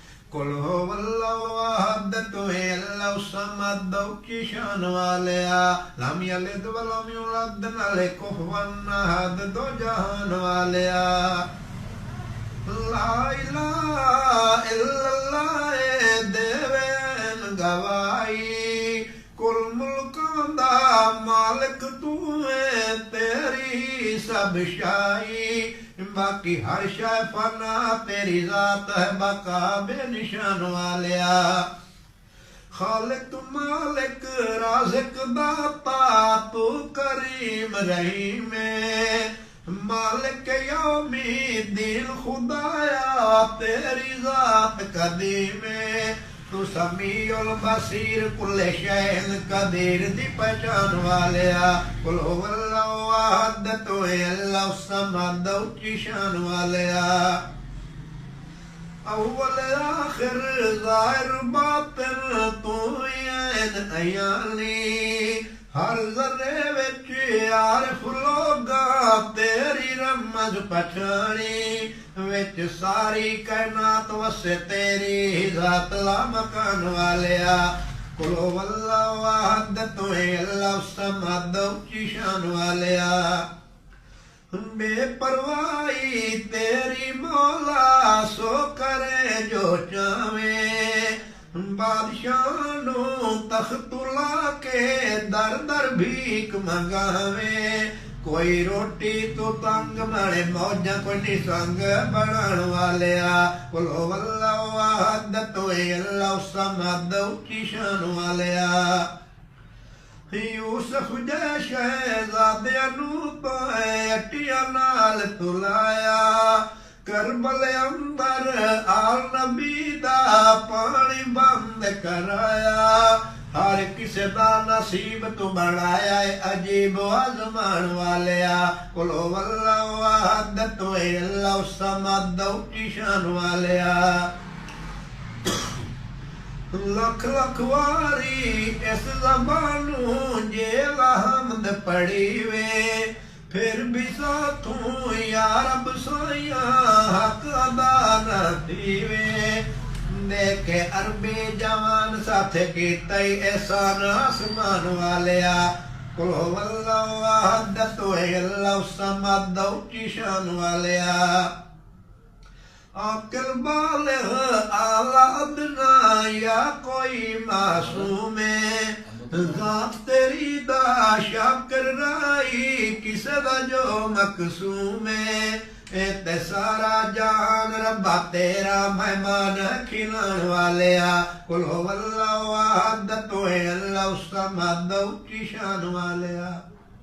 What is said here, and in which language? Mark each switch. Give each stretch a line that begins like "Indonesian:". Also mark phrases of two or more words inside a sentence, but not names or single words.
Arabic: قل هو الله أحد
Punjabi: تو ہے
Arabic: الله الصمد
Punjabi: کی شان والیا
Arabic: لم يلد ولم يولد
Punjabi: نالے
Arabic: كفوا أحد
Punjabi: دو جہان والیا
Arabic: لا إله إلا الله
Punjabi: دیون گواہی کل ملکاں دا مالک تو ہے تیری سب شاہی باقی ہر شے فنا تیری ذات ہے بقا بے نشان والیا خالق مالک رازق داتا تو کریم رحیم
Arabic: مالك يوم الدين
Punjabi: خدایا تیری ذات قدیم تو
Arabic: السميع البصير كل شيء قدير
Punjabi: دی پہچان والیا
Arabic: قل هو الله أحد
Punjabi: تو ہے
Arabic: الله الصمد
Punjabi: کی شان والیا اول آخر ظاہر باطن تو عین عیانی ہر ذرے وچ عارف لوکاں تیری رمز پچھانی وچ ساری کائنات وسے تیری ذات لا مکان والیا
Arabic: قل هو الله أحد
Punjabi: تو ہے
Arabic: الله الصمد
Punjabi: کی شان والیا بے پرواہی تیری مولا سو کرے جو چاہوے بادشاہ نوں تخت لا کے در در بھیک منگاوے کوئی روٹی توں تنگ مانے موجاں کوئی نسنگ بنان والیا
Arabic: قل هو الله أحد
Punjabi: تو ہے
Arabic: الله الصمد
Punjabi: کی شان والیا یوسف جئے شہزادیاں نوں اٹیاں نال تلایا کربل اندر آل نبی دا پانی بند کرایا ہر کسے دا نصیب تو بنایا عجیب آزمان والیا
Arabic: قل هو الله أحد
Punjabi: تو ہے
Arabic: الله الصمد
Punjabi: کی شان والیا لکھ لکھ واری اس زبانوں جیہڑا حمد پڑھی وے فیر وی ساتھوں یا رب سایہ حق ادا نہ تھیوے دیکھے عربی جوان ساتھ کیتا احسان آسمان والیا
Arabic: قل هو الله أحد
Punjabi: تو ہے
Arabic: الله الصمد
Punjabi: کی شان والیا عاقل بالغ اعلیٰ ادنیٰ یا کوئی معصوم ذات تیری دا شاکر رائی کسے دا جو مقسوم تے سارا جان ربا تیرا مہمان کھلانے والیا
Arabic: قل هو الله أحد
Punjabi: تو ہے
Arabic: الله الصمد
Punjabi: کی شان والیا.